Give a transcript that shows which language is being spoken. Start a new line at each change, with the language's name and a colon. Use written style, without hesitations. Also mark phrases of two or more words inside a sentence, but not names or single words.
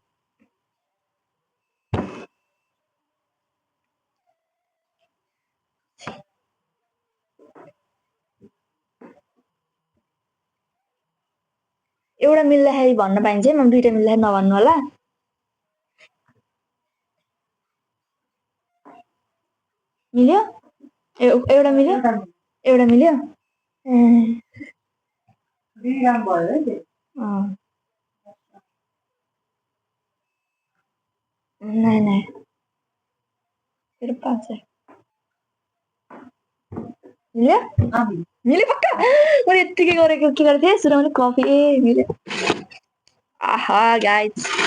Nepali: एउटा मिल्दाखेरि भन्न पाइन्छ है, म दुईटा मिल्दाखेरि नभन्नु होला। मिल्यो एउटा मिल्यो एउटा मिल्यो।
Hindi: नहीं फिर 5 है।
Nepali: मिल्यो मिल्यो पक्का। मैले यत्तिकै गरेको के गर्थेँ सुरुमा कफी मिल्यो। आहा गाइस